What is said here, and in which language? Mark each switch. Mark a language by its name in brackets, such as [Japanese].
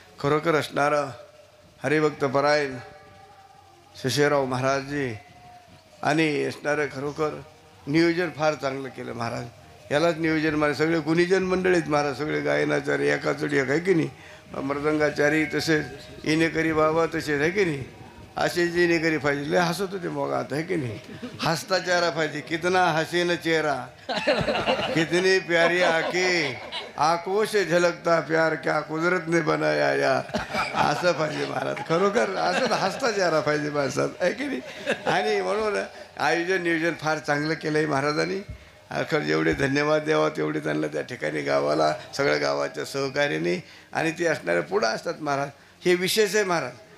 [Marathi] खरोखर असणारा हरिभक्त परायण शशीराव महाराजजी आणि असणारं खरोखर नियोजन फार चांगलं केलं महाराज. यालाच नियोजन महाराज सगळे गुणीजन मंडळीत महाराज, सगळे गायनाचार्य एकाचडी एक आहे की नाही, मृदंगाचारी तसेच इनेकरी बाबा तसेच आहे की नाही, असे जे इनेकरी पाहिजे. लय हसत होते मग आता आहे की नाही. हसता चेहरा पाहिजे. [Hindi] कितना हसीन चेहरा कितनी प्यारी आंखें आंखों से झलकता प्यार क्या कुदरत ने बनाया या. [Marathi] असं पाहिजे महाराज. खरोखर असं हसता चेहरा पाहिजे माणसात आहे की नाही. आणि म्हणून आयोजन नियोजन फार चांगलं केलं आहे महाराजांनी. खरं जेवढे धन्यवाद द्यावा तेवढे त्यांना त्या ठिकाणी गावाला सगळ्या गावाच्या सहकार्याने आणि ते असणारे पुढं असतात महाराज. हे विशेष आहे महाराज.